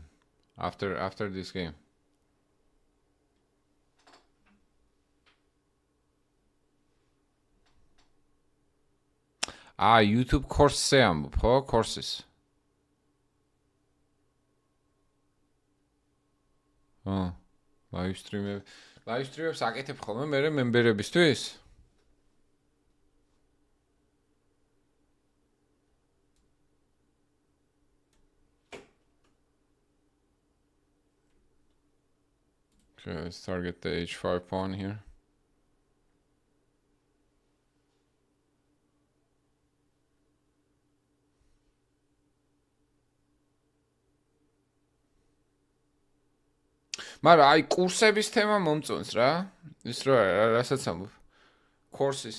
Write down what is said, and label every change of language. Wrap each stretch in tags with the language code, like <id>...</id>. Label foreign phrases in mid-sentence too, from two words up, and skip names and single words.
<en>After this game.</en> <ka>YouTube course-ზე ამბობ, ხო? Courses.</ka> <en>Live stream-</en> <ka>ებს აკეთებ ხოლმე მე მემბერებისთვის?</ka> <en>Okay, let's target the h5 pawn here.</en> <ka>მაგრამ აი კურსების თემა მომწონს რა. ის რა რასაც ამბობ. Courses.</ka>